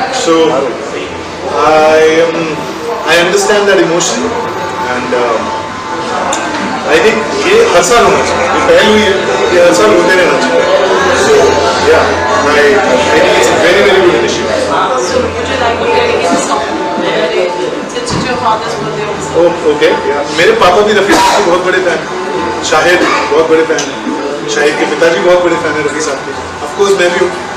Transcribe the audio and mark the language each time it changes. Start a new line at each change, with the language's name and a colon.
English: so I understand that emotion and I think
Hindi: ये हर साल होना चाहिए, ये पहल हुई है, ये हर साल होते रहना चाहिए।
English: So yeah I think it's very very good initiative. So would you like to dedicate a song? It's your father's birthday also.
Hindi: Okay, मेरे पापा भी रफ़ी साहब के बहुत बड़े फैन, शाहिद बहुत बड़े फैन, शाहिद के पिताजी बहुत बड़े फैन है रफ़ी साहब के, ऑफ कोर्स मैं भी हूँ।